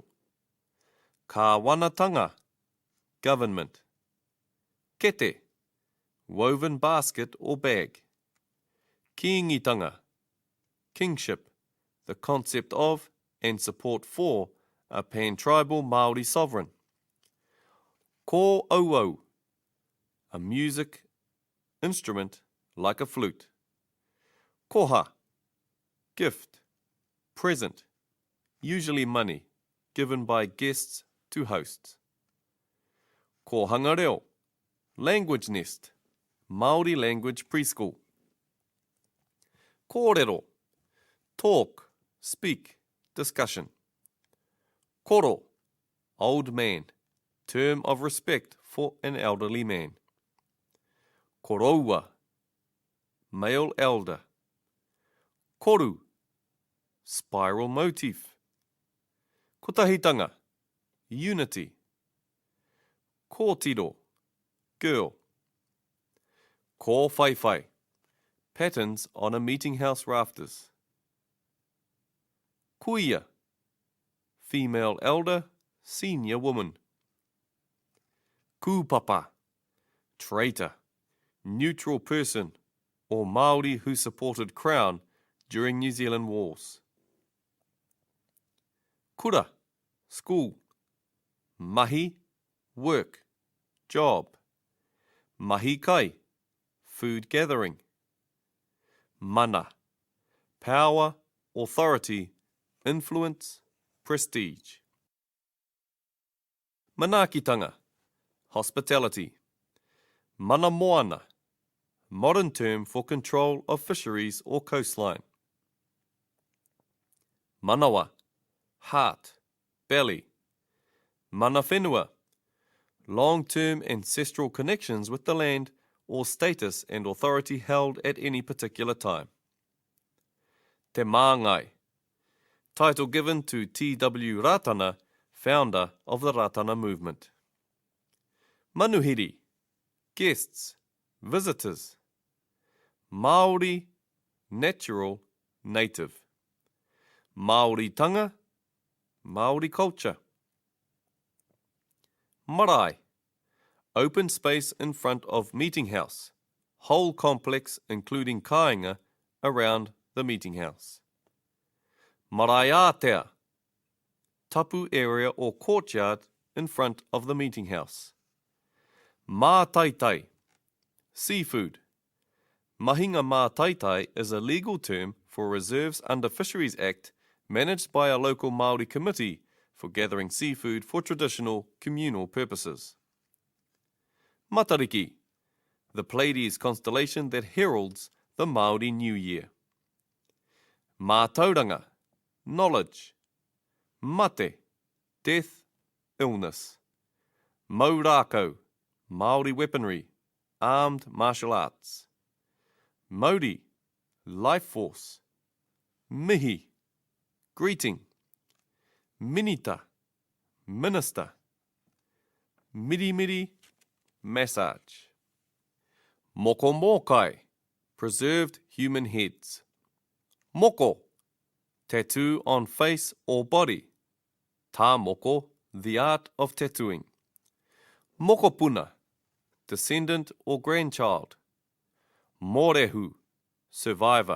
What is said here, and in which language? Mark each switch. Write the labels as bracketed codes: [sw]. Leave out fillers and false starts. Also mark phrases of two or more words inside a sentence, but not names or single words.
[en] Kāwanatanga, government. Kete, woven basket or bag. Kiingitanga, kingship, the concept of and support for a pan-tribal Māori sovereign. [mi] Ko auau, [en] a music instrument like a flute. Koha, gift, present, usually money, given by guests to hosts. [mi] Ko hangareo, [en] language nest, Māori language preschool. Korero, talk, speak, discussion. Koro, old man, term of respect for an elderly man. Koroua, male elder. Koru, spiral motif. Kotahitanga, unity. Kōtiro, girl. [mi] Ko whaiwhai, [en] patterns on a meeting house rafters. Kuia, female elder, senior woman. Kūpapa, traitor, neutral person or Māori who supported Crown during New Zealand wars. Kura, school. Mahi, work, job. [mi] Mahi kai, [en] food gathering. Mana, power, authority, influence, prestige. Manakitanga, hospitality. [mi] Mana moana, [en] modern term for control of fisheries or coastline. Manawa, heart, belly. [mi] Mana whenua, [en] long-term ancestral connections with the land or status and authority held at any particular time. [mi] Te māngai, [en] title given to T.W. Ratana, founder of the Ratana movement. Manuhiri, guests, visitors. Māori, natural, native. Māoritanga, Māori culture. Marae, open space in front of meeting house, whole complex including kāinga around the meeting house. Maraiatea, tapu area or courtyard in front of the meeting house. Mātaitai, seafood. [mi] Mahinga mātaitai [en] is a legal term for reserves under Fisheries Act managed by a local Māori committee for gathering seafood for traditional communal purposes. Matariki, the Pleiades constellation that heralds the Māori New Year. Mātauranga, knowledge. Mate, death, illness. Maurako, Māori weaponry, armed martial arts. Mauri, life force. Mihi, greeting. Minita, minister. Miri, massage. [mi] Moko mokai, [en] preserved human heads. Moko, tattoo on face or body. [mi] Tā moko, [en] the art of tattooing. Mokopuna, descendant or grandchild. Morehu, survivor.